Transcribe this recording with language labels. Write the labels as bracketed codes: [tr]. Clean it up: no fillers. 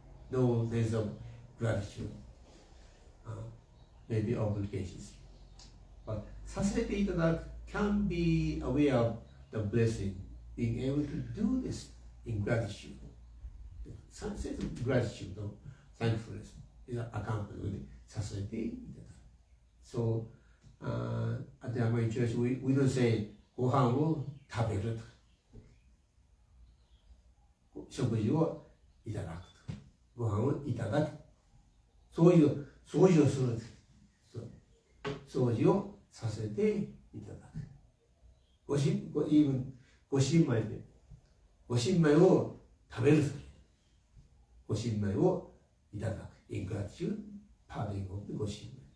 [en] No sense of gratitude, maybe obligations. But sasete itadaku can be aware of the blessing, being able to do this in gratitude. Some sense of gratitude or thankfulness is accompanied with sasete. So at the American Church, we don't say [ja] ご飯を食べると、食事をいただくと、ご飯をいただく。掃除をする。掃除をさせていただく。ご新米で、ご新米を食べるとき、ご新米をいただく。 [en] in gratitude, parting of the ご新米。